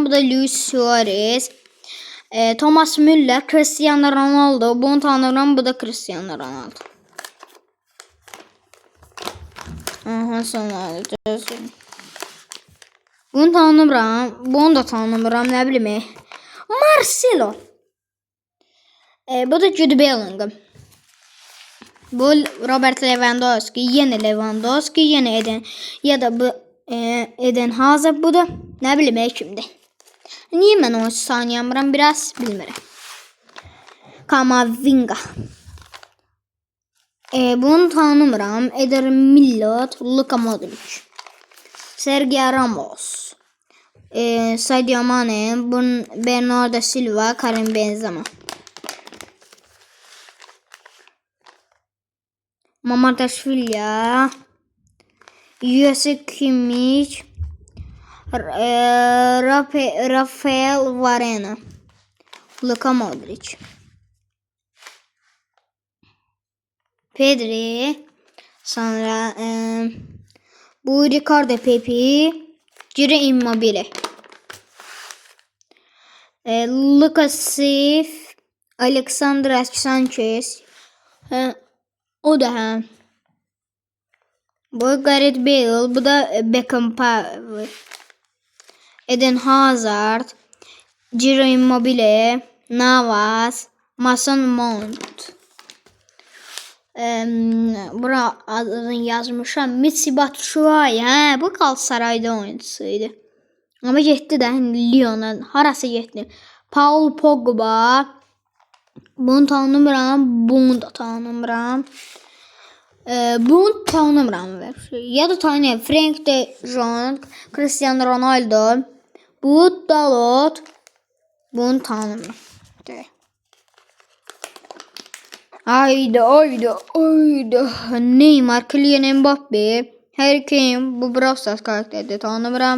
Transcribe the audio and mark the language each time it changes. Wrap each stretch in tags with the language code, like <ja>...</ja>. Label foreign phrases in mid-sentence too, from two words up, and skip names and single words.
<az>Bu da Luis Suarez. Thomas Müller, Cristiano Ronaldo, bunu tanımıram. Bu da Cristiano Ronaldo. Aha, sonra bunu tanımıram. Bunu da tanımıram, nə bileyim. Marcelo. Bu da Jude Bellingham. Bu Robert Lewandowski, yeni Lewandowski, yeni Eden ya da bu Eden Hazard, bu da ne bileyim kimdi.</az> <tr>Niye ben onu sanıyamıram, biraz bilmirəm.</tr> <az>Kamavinga. Bunu tanımıram. Eder Milot, Luka Modric. Sergio Ramos. Sadio Mane, Bernardo Silva, Karim Benzema. Mamardashvili, Yusuf Kimmich, Rafael Varane, Luka Modric, Pedri, sonra bu Ricardo Pepi, Ciro Immobile, Lucas Sif, Alexander Sanchez, o da bu Gareth Bale, bu da Beckham, Eden Hazard, Ciro Immobile, Navas, Mason Mount. Bura adını yazmışam. Michy Batshuayi.</az> <tr>Bu Galatasaray'da oyuncusuydu.</tr> <az>Ama getdi də Lyon'a. Harası getdi? Paul Pogba. Bunu tanımıram. Bunu da tanımıram. Bunu tanımıram. Ya da tanıyam. Frank de Jong, Cristiano Ronaldo. Bu Dalot. Bunu tanımıram. Haydi. Neymar, Kylian Mbappe, Harry Kane, bu Brawl Stars karakteri tanımıram.</az>